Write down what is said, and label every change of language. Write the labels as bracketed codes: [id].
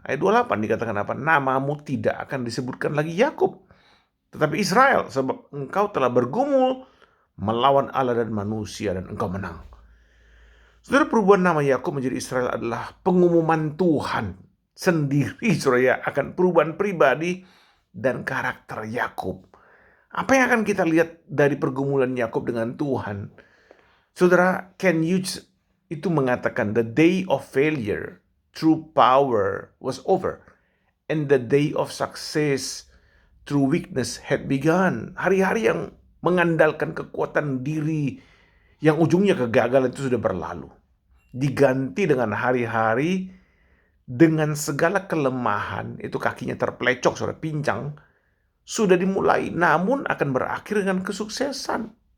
[id] Ayat 28 dikatakan apa? Namamu tidak akan disebutkan lagi Yakub, tetapi Israel, sebab engkau telah bergumul melawan Allah dan manusia dan engkau menang. Saudara, perubahan nama Yakub menjadi Israel adalah pengumuman Tuhan sendiri saudara ya, akan perubahan pribadi dan karakter Yakub. Apa yang akan kita lihat dari pergumulan Yakub dengan Tuhan? Saudara, Ken Hughes itu mengatakan [en] the day of failure through power was over and the day of success through weakness had begun. [id] Hari-hari yang mengandalkan kekuatan diri yang ujungnya kegagalan itu sudah berlalu. Diganti dengan hari-hari dengan segala kelemahan, itu kakinya terpelecok, sudah pincang, sudah dimulai, namun akan berakhir dengan kesuksesan.